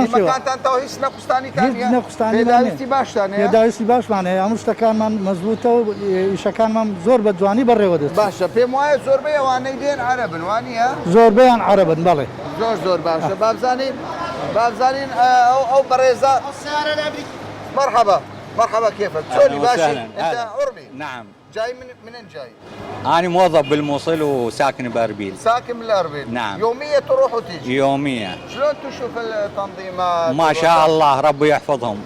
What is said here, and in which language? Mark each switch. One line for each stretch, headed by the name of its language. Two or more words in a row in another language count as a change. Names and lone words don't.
Central Kurdish: شێوەکانتانەوە هیچ نەخستانی باشتانەیە پێداویستی باشمانەیە هەموو شتەکانمان مەزبوطە و ئیشەکانمان زۆر بە جوانی بەڕێوە دەست باشە پێم وایە زۆربەی ئەوانەی دێن عەرەبن وانە زۆربەیان عەرەبن بەڵێ زۆر باشە بابزانین ئەو بەڕێزە
Arabic: مرحبا كيفك؟ شلوني باشي؟ انت عربي؟ نعم جاي منين جاي؟ أنا موظف بالموصل وساكن بأربيل. ساكن بالأربيل. نعم. يومية تروح وتيجي؟ يوميا. شلون تشوف التنظيمات؟ ما شاء الله ربي يحفظهم.